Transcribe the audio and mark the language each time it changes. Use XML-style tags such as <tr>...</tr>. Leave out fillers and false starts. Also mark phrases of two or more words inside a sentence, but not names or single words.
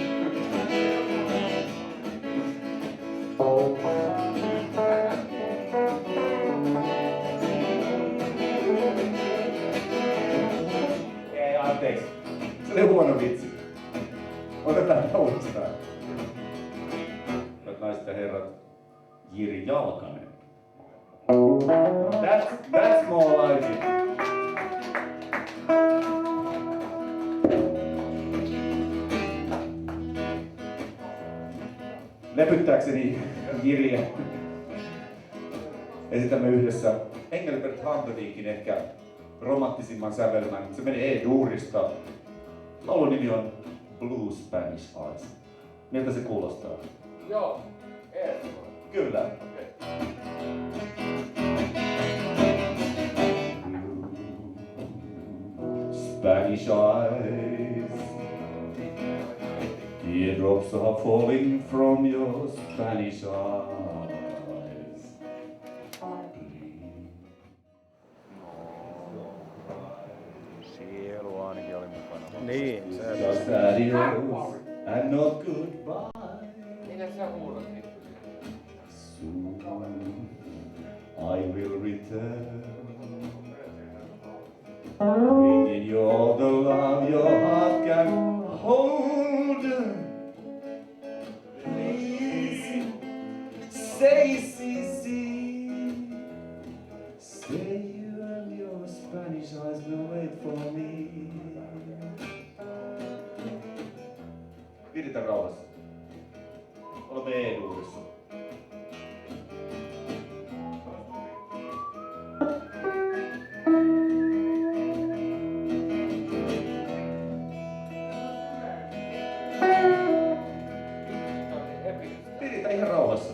<fi>Ei, anteeksi. Se oli huono vitsi. Otetaan uudestaan. Naiset ja herrat, Jiri Jalkanen.</fi> <en>That's more like it.</en> <fi>Lepyttääkseni Jiriä esitämme yhdessä Engelbert Humperdinkin ehkä romanttisimman sävelmän. Se menee E-duurista. Laulun nimi on Blue Spanish Eyes. Miltä se kuulostaa? Joo, Kyllä. Okay.</fi> <en>Spanish eyes, teardrops are falling from your Spanish eyes.</en> <fi>Sielu ainakin oli mukana. Niin, se</fi> <en>Just adios and not goodbye.</en> <fi>Mitä sä huudat nyt?</fi> <en>Soon I will return, bringing you all the love your heart can hold. Please say, say you and your Spanish eyes will wait for me.</en> <fi>Pidetään rauhassa. Olemme E-duurissa. Pidetään ihan rauhassa.</fi>